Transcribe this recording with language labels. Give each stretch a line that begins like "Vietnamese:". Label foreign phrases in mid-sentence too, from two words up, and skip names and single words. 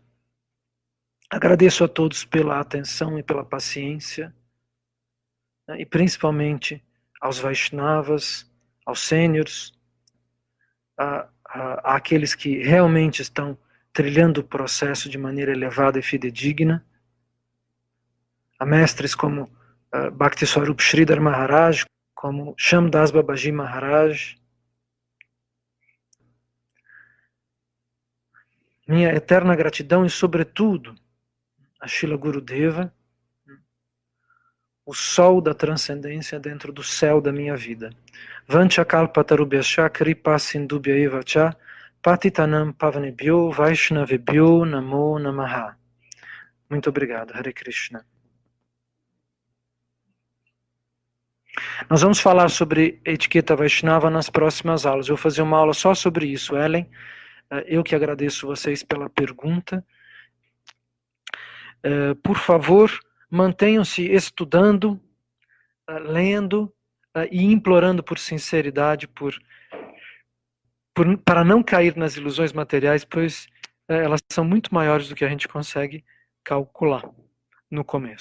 Portuguese: Agradeço a todos pela atenção e pela paciência, né, e principalmente aos Vaishnavas, aos sêniores, àqueles que realmente estão trilhando o processo de maneira elevada e fidedigna, a mestres como Bhakti Swarup Sridhar Maharaj, como Shamdas Babaji Maharaj. Minha eterna gratidão e, sobretudo, a Srila Gurudeva, o sol da transcendência dentro do céu da minha vida.
Sanskrit: Vanchakalpatarubhyascha kripa sindubhya eva cha patitanam pavanebhyo vaishnavebhyo namo namaha.
Portuguese: Muito obrigado, Hare Krishna. Nós vamos falar sobre etiqueta Vaishnava nas próximas aulas. Eu vou fazer uma aula só sobre isso, Ellen. Eu que agradeço vocês pela pergunta. Por favor, mantenham-se estudando, lendo e implorando por sinceridade, para não cair nas ilusões materiais, pois elas são muito maiores do que a gente consegue calcular no começo.